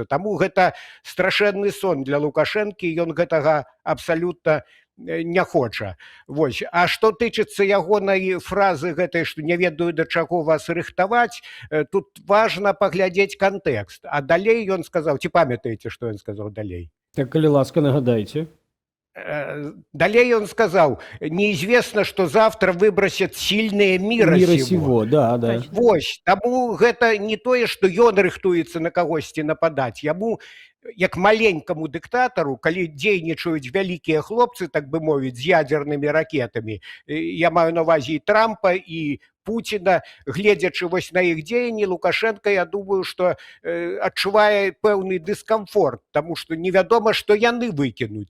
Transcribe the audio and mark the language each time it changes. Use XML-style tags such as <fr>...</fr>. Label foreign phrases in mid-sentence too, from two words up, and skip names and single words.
<be>Таму гэта страшэнны сон для Лукашэнкі, ён гэтага абсалютна не хоча. Вось. А што тычыцца ягонай фразы гэтай, што не ведаю, да чаго вас рыхтаваць, тут важна паглядзець кантэкст. А далей ён сказаў, ці памятаеце, што ён сказаў далей? Так, калі ласка, нагадайце.</be> <ru>Далей он сказал, неизвестно, что завтра выбросят сильные мира сего. Да, да.</ru> <be>Вось, таму гэта не тое, што ён рыхтуецца на кагосьці нападаць. Яму, як маленькаму дыктатару, калі дзейнічаюць вялікія хлопцы, так бы мовіць, з ядзернымі ракетамі, я маю на ўвазе і Трампа, і Пуціна, гледзячы вось на іх дзеянні, Лукашенко, я думаю, што адчувае пэўны дыскамфорт, таму што невядома, што яны выкінуць.</be>